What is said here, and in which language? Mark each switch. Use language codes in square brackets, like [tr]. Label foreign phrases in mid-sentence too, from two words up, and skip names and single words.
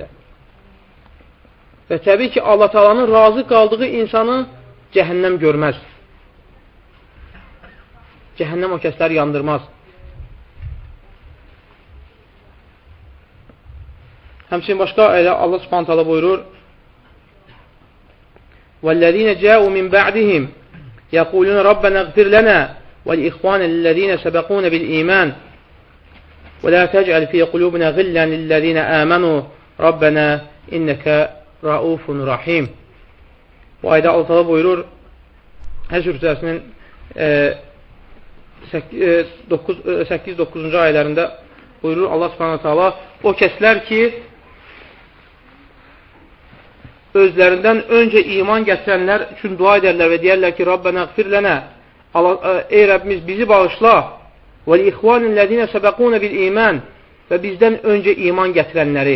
[az] Və təbii ki, Allah Taala'nın razı qaldığı insanı cəhənnəm görməz. Cəhənnəm o kəsləri yandırmaz. Həmçinin başqa ayədə Allah Subhanahu taala buyurur: [ar] "والذين جاءوا من بعدهم يقولون ربنا اغفر لنا ولإخواننا الذين سبقونا بالإيمان ولا تجعل في قلوبنا غلا للذين آمنوا ربنا إنك رءوف رحيم." [az] Bu ayədə Allah Taala buyurur, Həşr surəsinin 8-9-cu ayələrində buyurur Allah Subhanahu taala, o kəslər ki özlərindən öncə iman gətirənlər üçün dua edərlər və deyərlər ki, [ar] ربنا اغفر لنا, [az] ey Rəbbimiz bizi bağışla, və [ar] لإخواننا الذين سبقونا بالإيمان, [az] və bizdən öncə iman gətirənləri.